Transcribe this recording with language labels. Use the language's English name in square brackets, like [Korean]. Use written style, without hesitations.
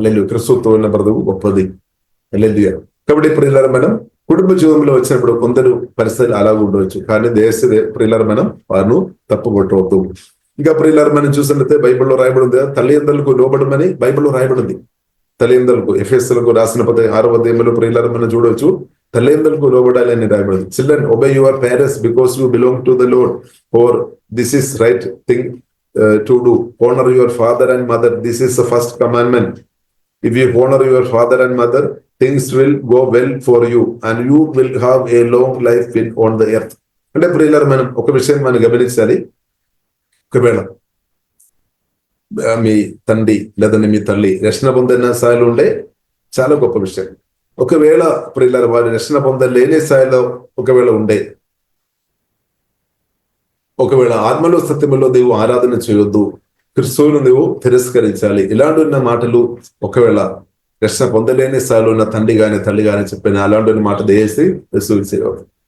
[Telugu] క్రిస్తుతో ఉన్న బ్రతుకు గొప్పది. కాబట్టి ప్రియులారా మనం కుటుంబ జీవంలో వచ్చినప్పుడు కొందరు పరిస్థితులు అలాగ ఉండవచ్చు, కానీ ప్రియులారా మనం వారిని తప్పు కొట్టవద్దు. ఇంకా ప్రియులారా మనం చూసినట్లయితే బైబిల్లో రాయబడింది, తల్లిదండ్రులకు లోబడమని బైబిల్లో రాయబడింది. తల్లిదండ్రులకు ఎఫెసీయులకు రాసిన 6వ అధ్యాయంలో ప్రియులారా మనం చూడవచ్చు, తల్లిదండ్రులకు లోబడాలి అని రాయబడింది. [English] Children obey your parents because you belong to the Lord, for this is right thing to do. Honor your father and mother, this is the first commandment. If you honor your father and mother, things will go well for you and you will have a long life on the earth. [Telugu] అంటే ప్రియులారా మనం ఒక విషయం మనం గమనించాలి. ఒకవేళ మీ తండ్రి లేదంటే మీ తల్లి రక్షణ పొందిన స్థాయిలో ఉంటే చాలా గొప్ప విషయం. ఒకవేళ ప్రియులారా వారి రక్షణ పొందలేని స్థాయిలో ఒకవేళ ఉండే, ఒకవేళ ఆత్మలో సత్యములో నీవు ఆరాధన చేయొద్దు, క్రిస్తువును నువ్వు తిరస్కరించాలి, ఇలాంటి ఉన్న మాటలు ఒకవేళ రక్షణ పొందలేని స్థాయిలో ఉన్న తండ్రి గాని తల్లి గాని చెప్పిన అలాంటి మాట దయచేసి రిసీవ్ చేయవద్దు.